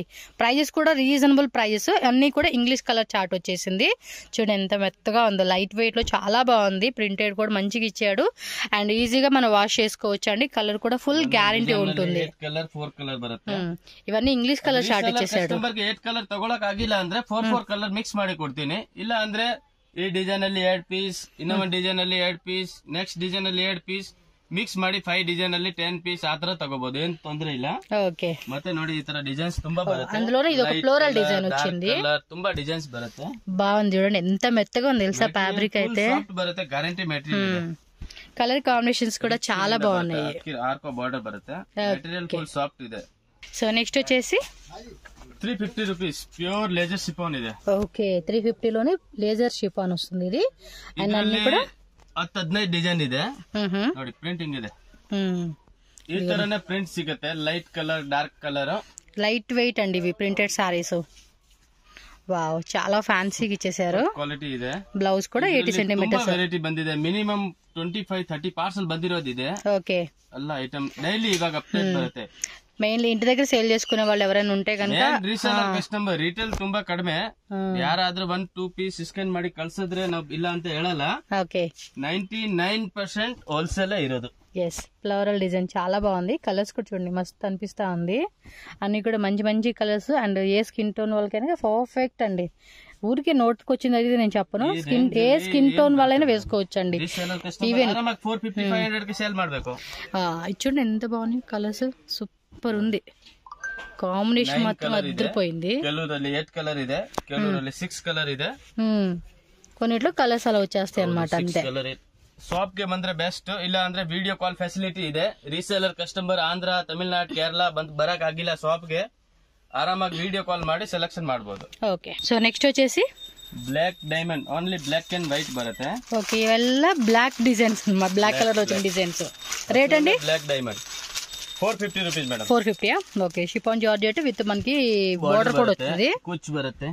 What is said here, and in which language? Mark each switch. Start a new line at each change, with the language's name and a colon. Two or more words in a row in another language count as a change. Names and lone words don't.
English: ప్రైజెస్ కూడా reasonable prices.
Telugu: అన్ని కూడా
English: English colour chart
Telugu: వచ్చేసింది. చూడండి ఎంత మెత్తగా ఉందో.
English: light weight
Telugu: లో చాలా బాగుంది. ప్రింటెడ్ కూడా మంచిగా ఇచ్చాడు. అండ్ ఈజీగా మనం వాష్ చేసుకోవచ్చు అండి. కలర్ కూడా
English: full guarantee
Telugu: ఉంటుంది.
Kannada: కలర్ 4 కలర్ బರುತ್ತೆ.
Telugu: ఇవన్నీ
English: English colour chart
Telugu: ఇచ్చేసాడు.
Kannada: ಕಲರ್ ತಗೊಳಕ್ ಆಗಿಲ್ಲ ಅಂದ್ರೆ 4
English: colour mix
Kannada: ಮಾಡಿ ಕೊಡ್ತೀನಿ. ಇಲ್ಲ ಅಂದ್ರೆ ಈ ಡಿಸೈನ್ ಅಲ್ಲಿ 2 ಪೀಸ್, ಇನ್ನೊಂದು ಡಿಸೈನ್ ಅಲ್ಲಿ 2 ಪೀಸ್,
English: next design
Kannada: ಅಲ್ಲಿ 2 ಪೀಸ್ ಮಿಕ್ಸ್ ಮಾಡಿ 5 ಡಿಸೈನ್ ಅಲ್ಲಿ 10 ಪೀಸ್ ಆತರ ತಗೋಬಹುದು. ಏನ್ ತೊಂದ್ರೆ ಇಲ್ಲ. ಓಕೆ, ಮತ್ತೆ ನೋಡಿ ಈ ತರ ಡಿಸೈನ್ಸ್ ತುಂಬಾ ಬರುತ್ತೆ.
Telugu: అందులోనే ఇది ఒక
English: floral design
Telugu: వచ్చింది.
Kannada: ತುಂಬಾ ಡಿಸೈన్స్ ಬರುತ್ತೆ.
Telugu: బాగుంది చూడండి, ఎంత మెత్తగా ఉంది తెలుసా. ఫ్యాబ్రిక్ అయితే
English: బರುತ್ತೆ, guarantee material. colour combinations
Telugu: కూడా చాలా బాగున్నాయి. ఆర్కో బార్డర్ బರುತ್ತೆ.
English: material full soft
Telugu: ಇದೆ.
English: so next
Telugu: వచ్చేసి
English: 350 rupees pure laser chiffon ಇದೆ.
Telugu: ఓకే 350 లోనే
English: laser chiffon
Telugu: వస్తుంది ఇది. అండ్ అన్ని కూడా
Kannada: 15 ಡಿಸೈನ್ ಇದೆ ನೋಡಿ, ಪ್ರಿಂಟಿಂಗ್ ಇದೆ. ಈ ತರನೇ ಪ್ರಿಂಟ್ ಸಿಗುತ್ತೆ,
English: light colour dark colour. light weight
Telugu: అండి ఇవి
English: printed sarees.
Telugu: వావ్ చాలా ఫ్యాన్సీగా ఇచ్చేసారు.
Kannada: ಕ್ವಾಲಿಟಿ ಇದೆ.
Telugu: బ్లౌజ్ కూడా 80 సెంటీమీటర్స్
Kannada: ವೆರೈಟಿ ಬಂದಿದೆ. ಮಿನಿಮಮ್ 25-30 ಪಾರ್ಸಲ್ ಬಂದಿರೋದಿದೆ.
Telugu: ఓకే
Kannada: ಎಲ್ಲ
English: item daily
Kannada: ಇವಾಗ ಅಪ್ಡೇಟ್ ಬರುತ್ತೆ.
Telugu: మెయిన్లీ ఇంటి దగ్గర సేల్ చేసుకునే వాళ్ళు ఎవరైనా ఉంటే కనుక
English: reseller customer retail
Kannada: ತುಂಬಾ ಕಡಿಮೆ. ಯಾರಾದ್ರೂ 1-2 ಪೀಸ್ ಸ್ಕ್ಯಾನ್ ಮಾಡಿ ಕಳ್ಸಿದ್ರೆ ನಾವು ಇಲ್ಲ ಅಂತ ಹೇಳಲ್ಲ.
Telugu: ఓకే
Kannada: 99% ಹೋಲ್ಸೇಲ್ ఇరోదు.
English: yes floral design
Telugu: చాలా బాగుంది. కలర్స్ కూడా చూడండి మస్తు అనిపిస్తా ఉంది. అన్ని కూడా మంచి మంచి కలర్స్ అండ్ ఏ
English: skin tone
Telugu: వాళ్ళకైనా పర్ఫెక్ట్ అండి. ఊరికి నోట్కి వచ్చింది అది నేను చెప్పను, ఏ
English: skin tone
Telugu: వాళ్ళైనా వేసుకోవచ్చు అండి. ఈవెన్ ఇది చూడండి ఎంత బాగుంది,
English: colours super
Telugu: ఉంది. కాంబినేషన్ మాత్రం అదిరిపోయింది.
Kannada: ಕೆಲವರಲ್ಲಿ 8 ಕಲರ್ ಇದೆ, ಕೆಲವರಲ್ಲಿ 6 ಕಲರ್ ಇದೆ.
Telugu: కొన్నిట్లో కలర్స్ అలా వచ్చేస్తాయి అన్నమాట అంతే.
Kannada: ಶಾಪ್ ಗೆ ಬಂದ್ರೆ ಬೆಸ್ಟ್, ಇಲ್ಲ ಅಂದ್ರೆ
English: video call facility
Kannada: ಇದೆ.
English: reseller customer
Kannada: ಆಂಧ್ರ, ತಮಿಳ್ನಾಡು, ಕೇರಳ ಬರಕ್ ಆಗಿಲ್ಲ ಶಾಪ್ ಗೆ, ಆರಾಮಾಗಿ
English: video call
Kannada: ಮಾಡಿ ಸೆಲೆಕ್ಷನ್ ಮಾಡಬಹುದು.
English: okay so next
Telugu: వచ్చేసి
English: Black Diamond, only black and white బರುತ್ತೆ.
Telugu: ఓకే ఇవెల్ల
English: black designs, black colour
Telugu: వచ్చిన డిజైన్స్. రేట్ అండి బ్లాక్ డైమండ్ 450
English: rupees madam.
Telugu: 450.
English: okay chiffon georgette with
Telugu: మనకి బోర్డర్ కూడా వచ్చింది.
Kannada: కుచ్ బರುತ್ತೆ,